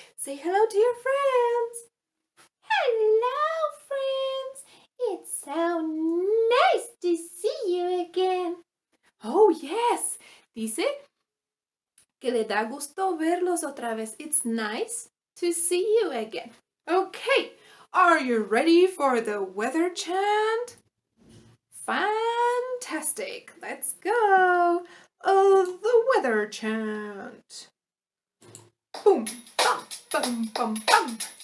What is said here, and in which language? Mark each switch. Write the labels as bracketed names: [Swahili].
[English] Say hello to your friends. Hello, friends. It's so nice to see you again. Oh, yes. [Spanish] Dice que le da gusto verlos otra vez. [English] It's nice to see you again. Okay. Are you ready for the weather chant? Fantastic. Let's go. The weather chant. Boom, bum, bum, bum, bum.